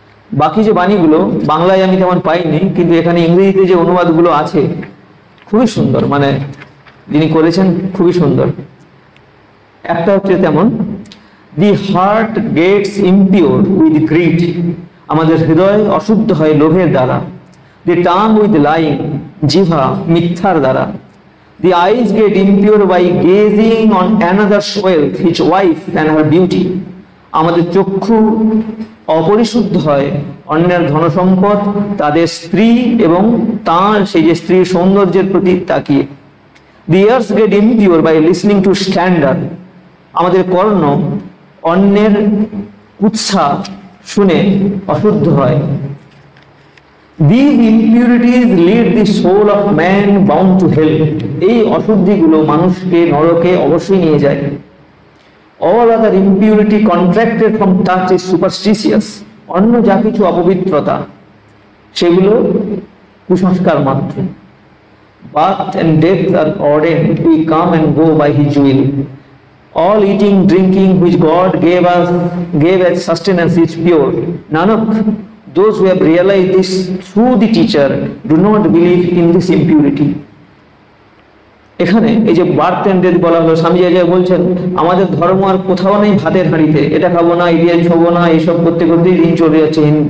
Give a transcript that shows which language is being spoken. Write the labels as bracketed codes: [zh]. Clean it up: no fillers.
[bn] বাকি যে বাণীগুলো বাংলায় আমি তেমন পাইনি, কিন্তু এখানে ইংরেজিতে যে অনুবাদগুলো আছে খুবই সুন্দর, মানে যিনি করেছেন খুবই সুন্দর। একটা হচ্ছে তেমন, [en] the heart gets impure with greed, [bn] আমাদের হৃদয় অশুদ্ধ হয় লোভের দ্বারা। [en] the tongue with lying, [bn] জিহ্বা মিথ্যার দ্বারা। [en] The eyes get impure by gazing on another's wealth, his wife and her beauty. [bn] আমাদের চক্ষু অপরিশুদ্ধ হয় অন্যের ধনসম্পদ, তাদের স্ত্রী এবং তার সেই যে স্ত্রীর সৌন্দর্যের প্রতি তাকিয়ে। [en] The ears get impure by listening to scandal. [bn] আমাদের কর্ণ অন্যের কুৎসা শুনে অশুদ্ধ হয়। [en] These impurities lead the soul of man bound to hell. [bn] এই অশুদ্ধিগুলো মানুষকে নরকে অবশ্যই নিয়ে যায়। [en] All other impurity contracted from touch is superstitious. [bn] অন্য যা কিছু অপবিত্রতা সেগুলো কুসংস্কার মাত্র। [en] Birth and death are ordained, we come and go by his will. All eating, drinking which God gave as sustenance is pure. Nanak, those who have realized this through the teacher do not believe in this impurity. [bn] এখানে এই যে [en] birth and death [bn] বলা হলো, স্বামীজি আচার্য বলছেন আমাদের ধর্ম আর কোথাও নেই ভাতের হাঁড়িতে, এটা খাবো না, ইডিয়ান খাবো না, এইসব করতে করতেই দিন চলে যাচ্ছে।